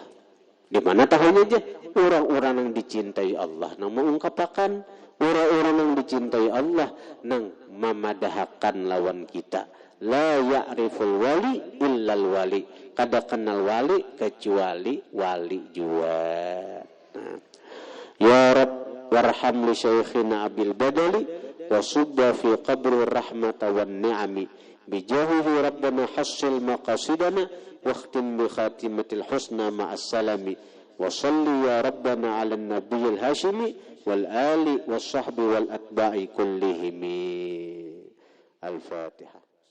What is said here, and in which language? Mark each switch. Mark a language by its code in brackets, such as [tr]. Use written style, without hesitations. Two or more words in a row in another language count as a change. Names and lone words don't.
[bjn] Di mana tahunya aja orang-orang yang dicintai Allah nang mengungkapkan, orang-orang yang dicintai Allah nang memadahakan lawan kita. [ar] لا يعرف الولي إلا الولي. [bjn] Kada kenal wali kecuali wali jua. [ar] يا رب ارحم لي شيخنا أبي البدال وصب في قبره رحمة والنعم. بجاهه ربنا حصل مقاصدنا واختم بخاتمة الحسنى مع السلام وصل يا ربنا على النبي الهاشمي والآل والصحب والأتباع كلهم. الفاتحة.